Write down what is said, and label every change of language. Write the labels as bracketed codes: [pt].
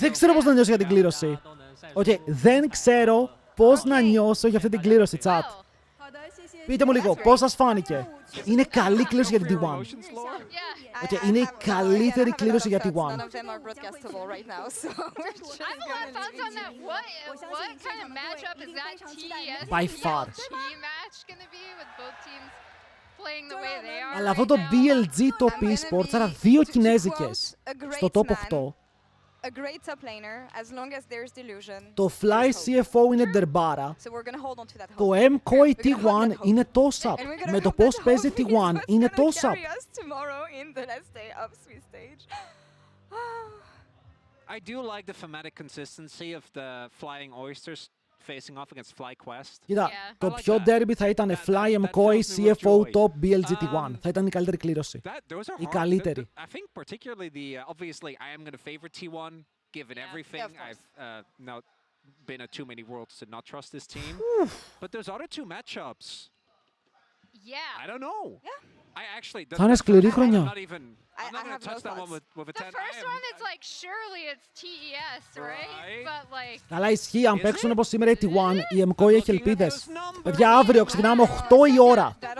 [el] Δεν ξέρω πώς να νιώσω για την κλήρωση. Okay, δεν ξέρω πώς να νιώσω για αυτή την κλήρωση, chat. Πείτε μου λίγο, πώς σας φάνηκε? Είναι καλή κλήρωση για την T1. Okay, είναι η καλύτερη κλήρωση για T1. [en] None of them are broadcastable right now, so we're just I have a lot of thoughts on that. What kind of matchup is that TES By far. match gonna be with both teams playing the way they are? [el] Αλλά αυτό το BLG top eSports, άρα δύο Κινέζικες στο top 8. [en] A great top laner, as long as there's delusion. [el] Το Fly CFO είναι ντερμπάρα. [en] So we're gonna hold on to that hope. [el] Το MKOI T1 είναι toss-up. Με το πώς παίζει T1 είναι toss-up. [en] Tomorrow in the last day of Swiss stage. I do like the thematic consistency of the Flying Oysters facing off against FlyQuest. [el] Κοίτα, το πιο derby θα ήταν Fly MKOI CFO top BLG T1. Θα ήταν η καλύτερη κλήρωση. Η καλύτερη. [en] I think particularly the obviously I am going to favor T1 given everything. I've now been at too many worlds to not trust this team. But those other two matchups. Yeah. I don't know. Yeah. I actually [el] Θα είναι σκληρή χρονιά. [en] I'm not going to touch that one with a 10. The first one, it's like surely it's TES, right? But like. [el] Καλά, ισχύει. Αν παίξουν όπως σήμερα η T1, η MKOI έχει ελπίδες. Παιδιά, αύριο ξεκινάμε 8 η ώρα.